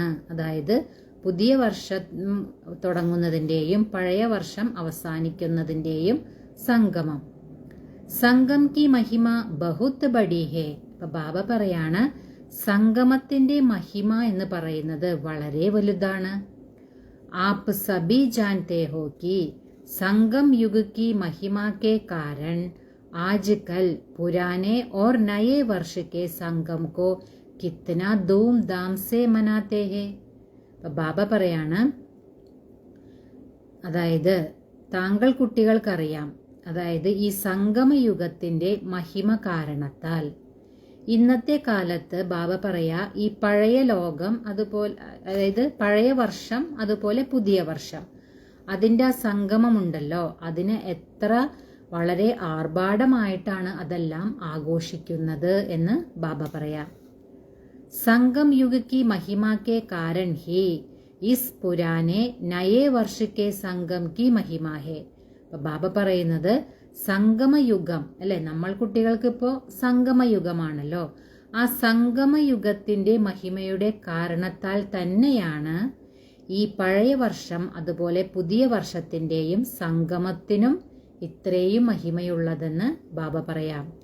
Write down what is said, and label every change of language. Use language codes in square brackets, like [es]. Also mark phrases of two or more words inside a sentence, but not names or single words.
[ml] അതായത് പുതിയ വർഷം തുടങ്ങുന്നതിൻ്റെയും പഴയ വർഷം അവസാനിക്കുന്നതിൻ്റെയും സംഗമം. [hi] संगम की महिमा बहुत बड़ी है. [ml] അപ്പം ബാബ പറയാണ്, സംഗമത്തിൻ്റെ മഹിമ എന്ന് പറയുന്നത് വളരെ വലുതാണ്. [hi] आप सभी जानते हो कि संगम युग की महिमा के कारण आजकल पुराने और नए वर्ष के संगम को कितना धूमधाम से मनाते हैं. [ml] ബാബ പറയാണ്, അതായത് താങ്കൾ കുട്ടികൾക്കറിയാം, അതായത് ഈ സംഗമയുഗത്തിൻ്റെ മഹിമ കാരണത്താൽ ഇന്നത്തെ കാലത്ത് ബാബ പറയാ ഈ പഴയ ലോകം അതുപോലെ, അതായത് പഴയ വർഷം അതുപോലെ പുതിയ വർഷം, അതിൻ്റെ ആ സംഗമമുണ്ടല്ലോ, അതിന് എത്ര വളരെ ആർഭാടമായിട്ടാണ് അതെല്ലാം ആഘോഷിക്കുന്നത് എന്ന് ബാബ പറയാം. [hi] संगम युग की महिमा के कारण ही इस पुराने नए वर्ष के संगम की महिमा है. [ml] ബാബ പറയുന്നത് സംഗമയുഗം അല്ലെ, നമ്മൾ കുട്ടികൾക്ക് ഇപ്പോൾ സംഗമയുഗമാണല്ലോ, ആ സംഗമയുഗത്തിന്റെ മഹിമയുടെ കാരണത്താൽ തന്നെയാണ് ഈ പഴയ വർഷം അതുപോലെ പുതിയ വർഷത്തിന്റെയും സംഗമത്തിനും ഇത്രയും മഹിമയുള്ളതെന്ന് ബാബ പറയാം.